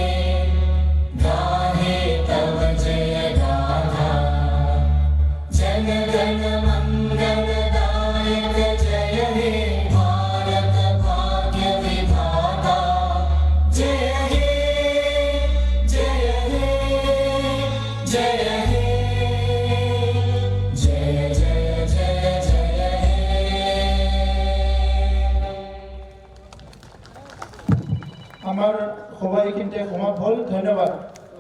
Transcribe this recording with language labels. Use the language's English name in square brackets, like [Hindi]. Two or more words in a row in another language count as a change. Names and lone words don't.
[Bangla] গাহে তব জয় গাথা, জন গণ মঙ্গলদায়ক জয় হে ভারত ভাগ্য বিধাতা, জয় হে জয় হে জয় হে জয় জয় জয় জয়। [Assamese] আমাৰ সভা এইখিনিতে সমাপ্ত হ'ল। ধন্যবাদ।